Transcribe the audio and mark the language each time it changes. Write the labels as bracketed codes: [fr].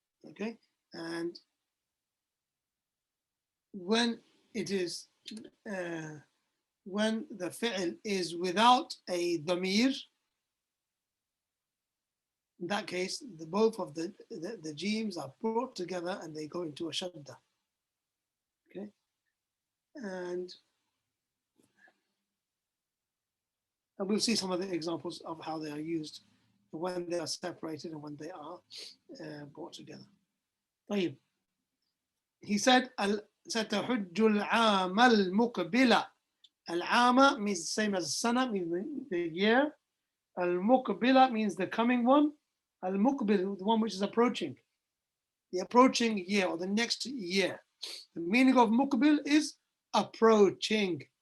[en] Okay, and when it is when the fi'l is without a dhamir, in that case, both of the jeems are brought together and they go into a shadda. Okay, and we'll see some of the examples of how they are used when they are separated and when they are brought together. [ar] طيب. [en] He said, [ar] ستحج العام المقبل. [en] العام means the same as sana, means the year. Al-muqbila means the coming one. Al-muqbil, the one which is approaching. The approaching year or the next year. The meaning of muqbil is approaching.